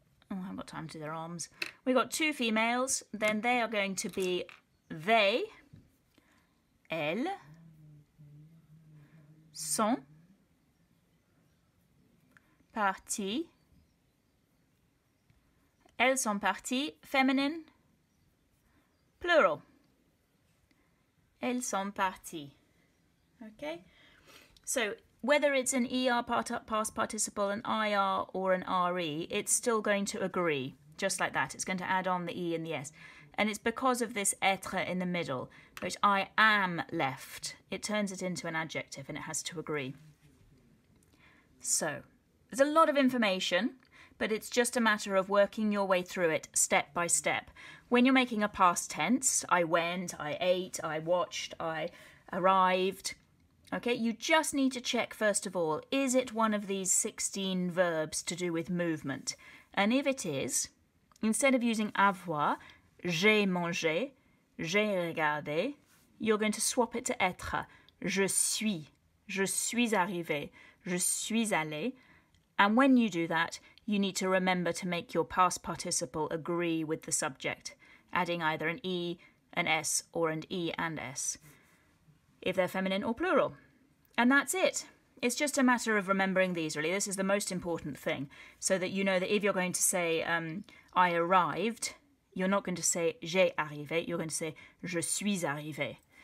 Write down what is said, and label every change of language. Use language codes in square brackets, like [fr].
[en] Oh, I haven't got time to do their arms. We've got two females, then they are going to be they, [fr] elles, sont, parties. Elles sont parties, [en] feminine, plural. [fr] Elles sont parties. Okay? [en] So whether it's an ER past participle, an IR or an RE, it's still going to agree, just like that. It's going to add on the E and the S. And it's because of this être in the middle, which I am left. It turns it into an adjective and it has to agree. So there's a lot of information, but it's just a matter of working your way through it step by step. When you're making a past tense, I went, I ate, I watched, I arrived. Okay, you just need to check first of all, is it one of these 16 verbs to do with movement? And if it is, instead of using avoir, [fr] j'ai mangé, j'ai regardé, [en] you're going to swap it to être. [fr] Je suis arrivé, je suis allé. [en] And when you do that, you need to remember to make your past participle agree with the subject, adding either an E, an S, or an E and S, if they're feminine or plural. And that's it. It's just a matter of remembering these, really. This is the most important thing, so that you know that if you're going to say, I arrived, you're not going to say [fr] j'ai arrivé, [en] you're going to say [fr] je suis arrivé.